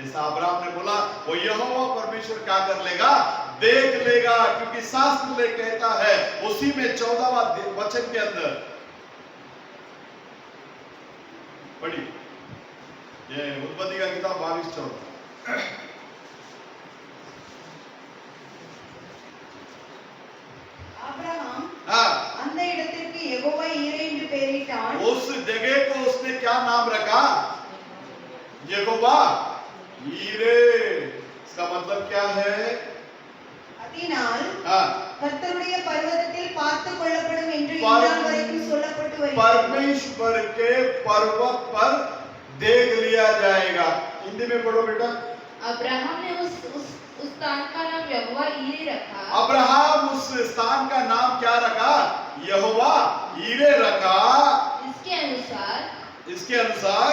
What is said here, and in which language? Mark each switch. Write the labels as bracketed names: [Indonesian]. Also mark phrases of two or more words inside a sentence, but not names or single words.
[Hindi] जैसा अब्राहम ने बोला, वो यहोवा परमेश्वर क्या कर लेगा? देख लेगा, क्योंकि शास्त्र में कहता है उसी में 14वां वचन के अंदर पढ़ी, ये उत्पत्ति का किताब 22-14। [Tamil] அந்த இடத்திற்கு யெகோவா ஈரே என்று பெயரிட்டான்। [Hindi] उस जगह को उसने क्या नाम रखा? यहोवा ईरे। इसका मतलब क्या है? [Tamil] அதனால் கர்த்தருடைய பர்வதத்தில் பார்த்து கொள்ளப்படும் என்று இந்நாள் வரைக்கும் சொல்லப்பட்டு வருகிறது। [Hindi] परमेश्वर के पर्वत पर देख लिया जाएगा। हिंदी में पढ़ो बेटा। अब्राहम ने उस स्थान का नाम यहोवा ईरे रखा। अब्राहम उस स्थान का नाम क्या रखा? यहोवा ईरे रखा। इसके अनुसार